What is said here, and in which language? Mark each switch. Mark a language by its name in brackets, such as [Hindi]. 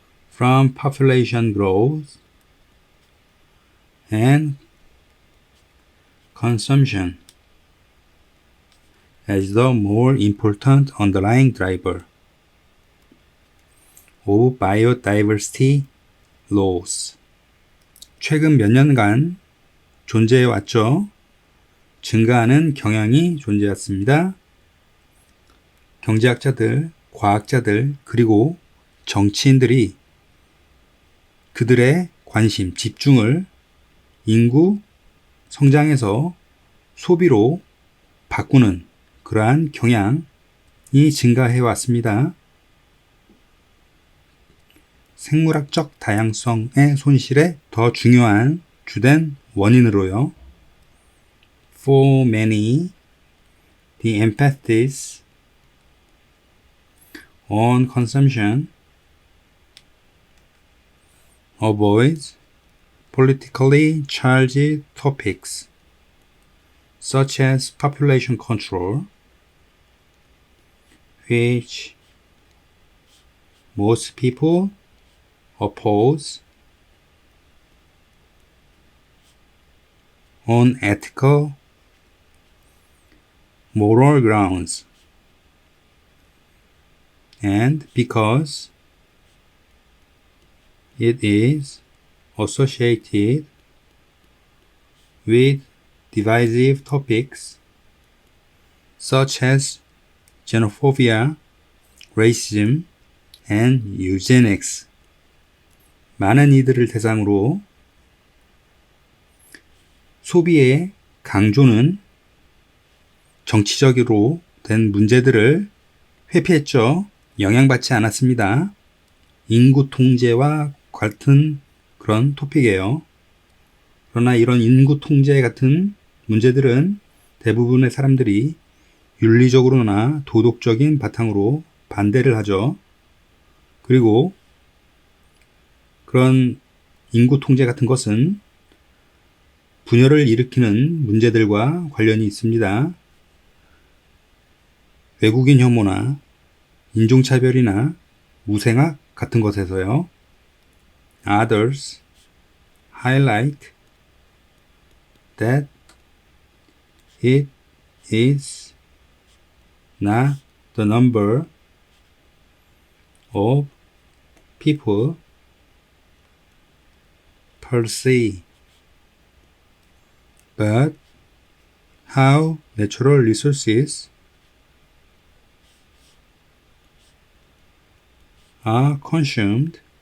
[English] from population growth and consumption as the more important underlying driver of biodiversity loss. [Korean] 최근 몇 년간 존재해 왔죠. 증가하는 경향이 존재했습니다. 경제학자들, 과학자들, 그리고 정치인들이 그들의 관심, 집중을 인구 성장에서 소비로 바꾸는 그러한 경향이 증가해 왔습니다. 생물학적 다양성의 손실에 더 중요한 주된 원인으로요. [English] For many, the emphasis on consumption avoids politically charged topics such as population control, which most people oppose on ethical, moral grounds, and because it is associated with divisive topics such as xenophobia, racism, and eugenics. [Korean] 많은 이들을 대상으로 소비의 강조는 정치적으로 된 문제들을 회피했죠. 영향받지 않았습니다. 인구 통제와 같은 그런 토픽이에요. 그러나 이런 인구 통제 같은 문제들은 대부분의 사람들이 윤리적으로나 도덕적인 바탕으로 반대를 하죠. 그리고 그런 인구 통제 같은 것은 분열을 일으키는 문제들과 관련이 있습니다. 외국인 혐오나 인종차별이나 무생학 같은 것에서요. [English] Others highlight that it is not the number of people per se, but how natural resources are consumed